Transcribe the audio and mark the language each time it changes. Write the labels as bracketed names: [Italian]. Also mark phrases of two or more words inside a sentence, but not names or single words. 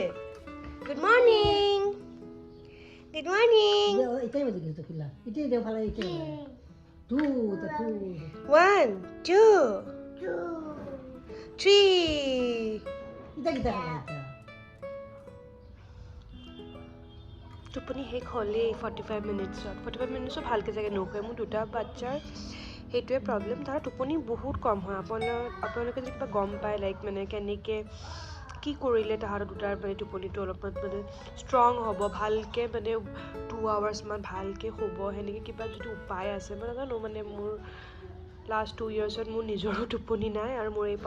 [English] Good morning. Good morning. Itai mo dito kila. Itai dia pala ikai. Tu, tu. 1, 2, Two. 3. Kita kita kata. [Assamese] টোপনি শেষ হ'লেই 45 মিনিটছত 45 মিনিটছত ভালকৈ চাগে নুশুৱে মোৰ দুটা বাচ্চাৰ সেইটোৱে প্ৰব্লেম তাৰ টোপনি বহুত কম হয় আপোনালোকে যদি কিবা গম পায় লাইক মানে কেনেকৈ কি কৰিলে তাহাঁতৰ দুটাৰ মানে টোপনিটো অলপমান মানে ষ্ট্ৰং হ'ব ভালকৈ মানে 2 আৱাৰ্ছমান ভালকৈ শুব সেনেকৈ কিবা যদি উপায় আছে মই নাজানো মানে মোৰ লাষ্ট 2 ইয়াৰ্ছত মোৰ নিজৰো টোপনি নাই আৰু মোৰ এই